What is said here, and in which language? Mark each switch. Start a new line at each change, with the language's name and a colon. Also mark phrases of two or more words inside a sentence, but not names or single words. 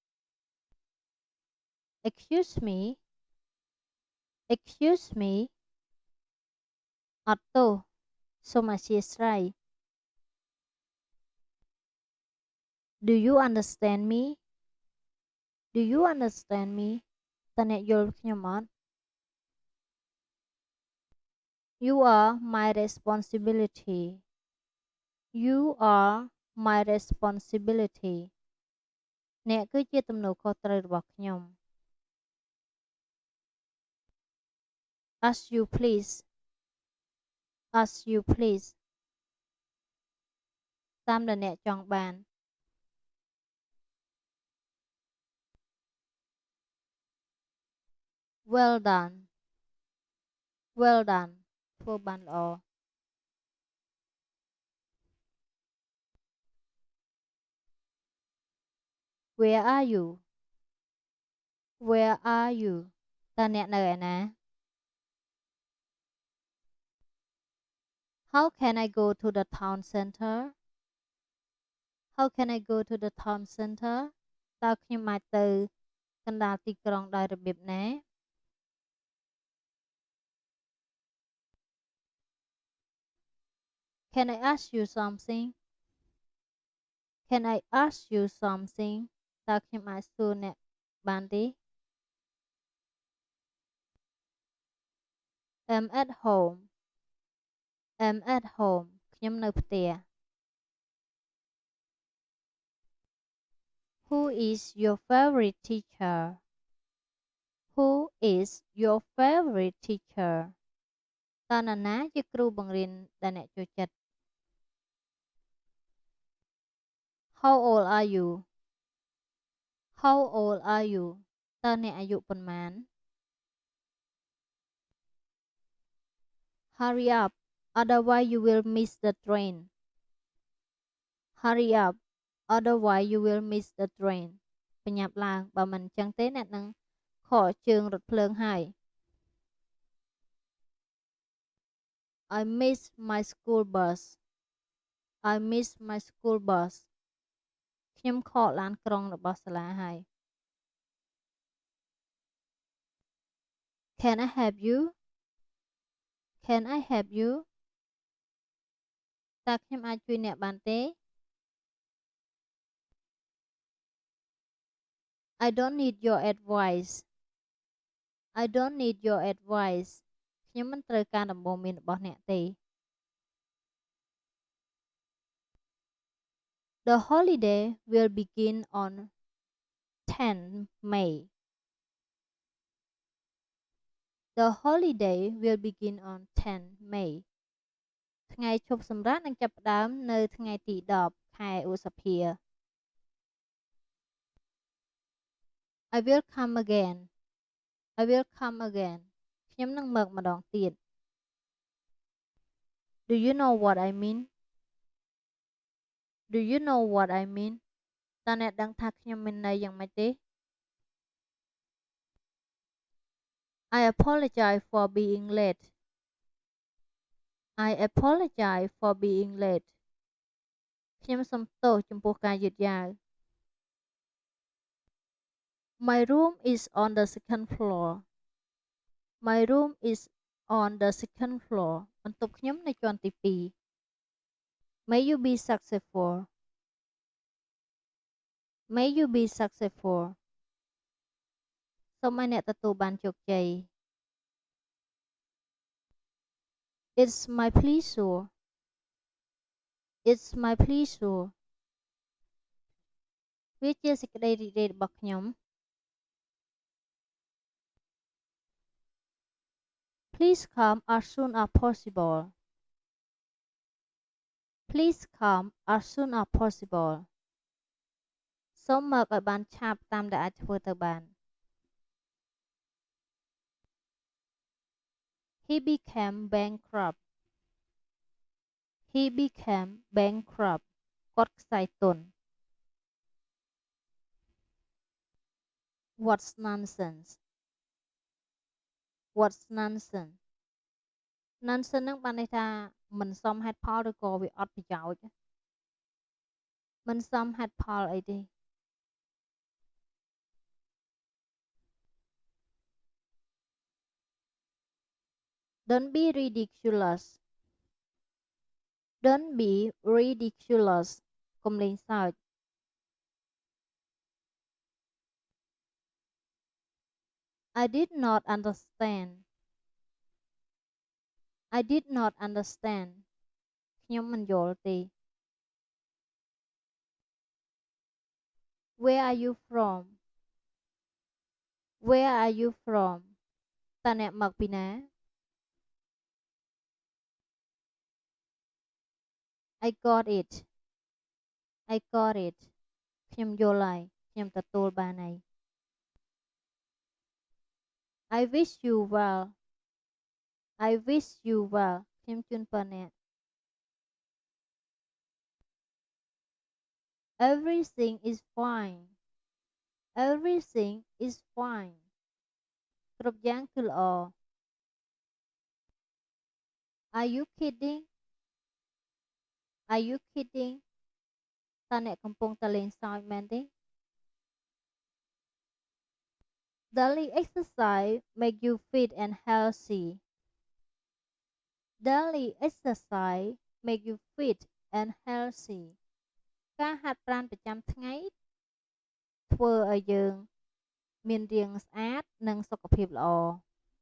English: Excuse me Excuse me
Khmer: អត់ទោសសូមអធ្យាស្រ័យ
English: Do you understand me Do you understand me
Khmer: តើអ្នកយល់ខ្ញុំអត់
English: You are my responsibility You are my responsibility
Khmer: អ្នកគឺជាទំនួលខុសត្រូវរបស់ខ្ញុំ
English: As you please As you please
Khmer: តាមដែលអ្នកចង់បាន
English: Well done Well done
Khmer: ធ្វើបានល្អ
English: Where are you Where are you
Khmer: តើអ្នកនៅឯណា
English: How can I go to the town center How can I go to the town center
Khmer: តើខ្ញុំអាចទៅកណ្ដាលទីក្រុងដោយរបៀបណា
English: Can I ask you something Can I ask you something
Khmer: តើខ្ញុំអាចសួរអ្នកបានទេ
English: I'm at home I'm at home
Khmer: ខ្ញុំនៅផ្ទះ
English: Who is your favorite teacher Who is your favorite teacher
Khmer: តើនរណាជាគ្រូបង្រៀនដែលអ្នកចូលចិត្ត
English: How old are you How old are you
Khmer: តើអ្នកអាយុប៉ុន្មាន
English: Hurry up otherwise you will miss the train. Hurry up, otherwise you will miss the train.
Khmer: បញ្ញាប់ឡើងបើមិនអញ្ចឹងទេអ្នកនឹងខកជើងរថភ្លើងហើយ
English: I miss my school bus. I miss my school bus.
Khmer: ខ្ញុំខកឡានក្រុងរបស់សាលាហើយ
English: Can I help you? Can I help you?
Khmer: តើខ្ញុំអាចជួយអ្នកបានទេ
English: I don't need your advice. I don't need your advice.
Khmer: ខ្ញុំមិនត្រូវការដំបូន្មានរបស់អ្នកទេ
English: The holiday will begin on 10 May. The holiday will begin on 10 May.
Khmer: ថ្ងៃឈប់សម្រាកនឹងចាប់ផ្ដើមនៅថ្ងៃទី10ខែឧសភា
English: I will come again. I will come again.
Khmer: ខ្ញុំនឹងមកម្ដងទៀត
English: Do you know what I mean? Do you know what I mean?
Khmer: តើអ្នកដឹងថាខ្ញុំមានន័យយ៉ាងម៉េចទេ
English: I apologize for being late. I apologize for being late.
Khmer: ខ្ញុំសូមទោសចំពោះការយឺតយ៉ាវ
English: My room is on the second floor. My room is on the second floor.
Khmer: បន្ទប់ខ្ញុំនៅជាន់ទី2
English: May you be successful. May you be successful.
Khmer: សូមឲ្យអ្នកទទួលបានជោគជ័យ
English: It's my pleasure. It's my pleasure.
Khmer: វាជាសេចក្តីរីករាយរបស់ខ្ញុំ
English: Please come as soon as possible. Please come as soon as possible.
Khmer: សូមមកឲ្យបានឆាប់តាមដែលអាចធ្វើទៅបាន
English: He became bankrupt. He became bankrupt.
Khmer: គាត់ខ្សែទុន
English: What's nonsense? What's nonsense?
Khmer: Nonsense នឹងបានន័យថាមិនសមហេតុផលឬក៏វាអត់ប្រយោជន៍មិនសមហេតុផលអីទេ
English: Don't be ridiculous. Don't be ridiculous.
Khmer: កុំលេងសើច
English: I did not understand. I did not understand.
Khmer: ខ្ញុំមិនយល់ទេ
English: Where are you from? Where are you from?
Khmer: តើអ្នកមកពីណា
English: I got it. I got it.
Khmer: ខ្ញុំយល់ហើយខ្ញុំទទួលបានហើយ
English: I wish you well. I wish you well.
Khmer: ខ្ញុំជូនពរអ្នក
English: Everything is fine. Everything is fine.
Khmer: គ្រប់យ៉ាងគឺល្អ
English: Are you kidding? Are you kidding?
Khmer: តើអ្នកកំពុងតែលេងសើចមែនទេ
English: Daily exercise make you fit and healthy. Daily exercise make you fit and healthy.
Khmer: ការហាត់ប្រាណប្រចាំថ្ងៃធ្វើឲ្យយើងមានរាងស្អាតនិងសុខភាពល្អ